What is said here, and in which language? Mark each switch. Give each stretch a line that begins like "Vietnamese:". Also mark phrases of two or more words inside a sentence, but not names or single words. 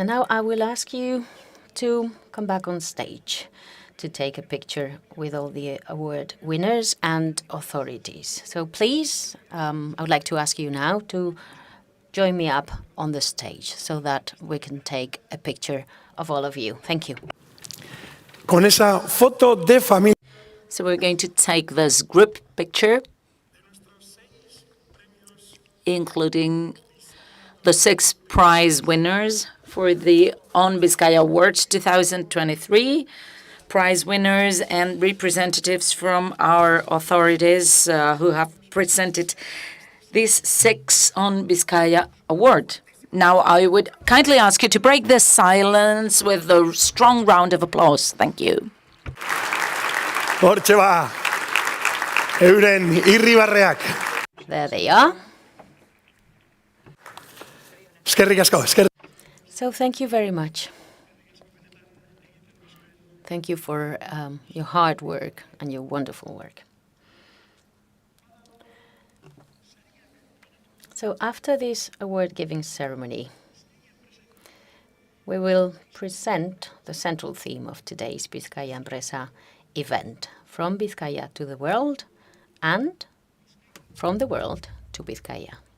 English: And now I will ask you to come back on stage to take a picture with all the award winners and authorities. So please, I would like to ask you now to join me up on the stage so that we can take a picture of all of you. Thank you.
Spanish: Con esa foto de familia.
English: So we're going to take this group picture, including the 6 prize winners for the On Bizkaia Awards 2023, prize winners and representatives from our authorities who have presented these 6 On Bizkaia Award. Now I would kindly ask you to break this silence with a strong round of applause. Thank you.
Basque: Hortxe ba, euren irribarreak.
English: There they are.
Basque: Eskerrik asko,
English: So thank you very much. Thank you for your hard work and your wonderful work. So after this award-giving ceremony, we will present the central theme of today's Bizkaia Enpresa event, From Bizkaia to the World and From the World to Bizkaia.